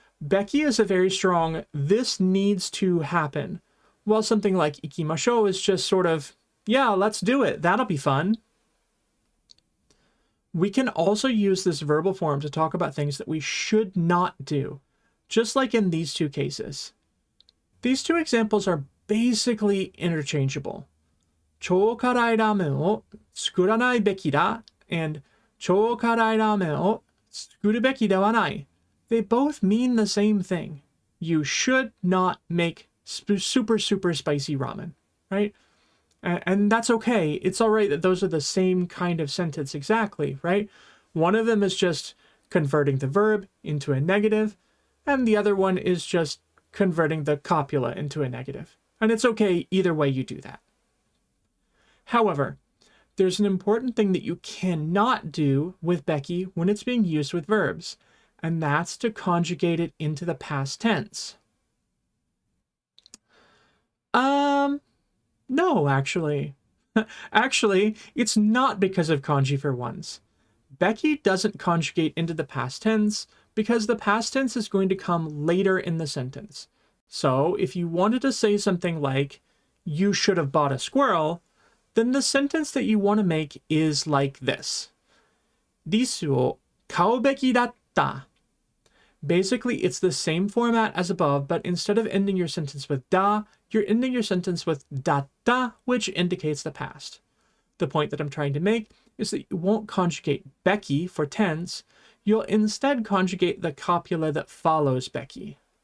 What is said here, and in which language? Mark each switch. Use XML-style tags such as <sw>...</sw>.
<en>Beki is a very strong, this needs to happen, while something like ikimashou is just sort of, yeah, let's do it, that'll be fun. We can also use this verbal form to talk about things that we should not do, just like in these two cases. These two examples are basically interchangeable.</en> <ja>超辛いラーメンを作らないべきだ and 超辛いラーメンを作るべきではない.</ja> <en>They both mean the same thing. You should not make super spicy ramen, right? And that's okay. It's all right that those are the same kind of sentence exactly, right? One of them is just converting the verb into a negative, and the other one is just converting the copula into a negative. And it's okay either way you do that. However, there's an important thing that you cannot do with beki when it's being used with verbs, and that's to conjugate it into the past tense. No, actually. Actually, it's not because of kanji for once. Beki doesn't conjugate into the past tense because the past tense is going to come later in the sentence. So if you wanted to say something like, you should have bought a squirrel, then the sentence that you want to make is like this.</en> <ja>リスを買うべきだった.</ja> <en>Basically, it's the same format as above, but instead of ending your sentence with da, you're ending your sentence with datta, which indicates the past. The point that I'm trying to make is that you won't conjugate Beki for tense, you'll instead conjugate the copula that follows Beki.</en>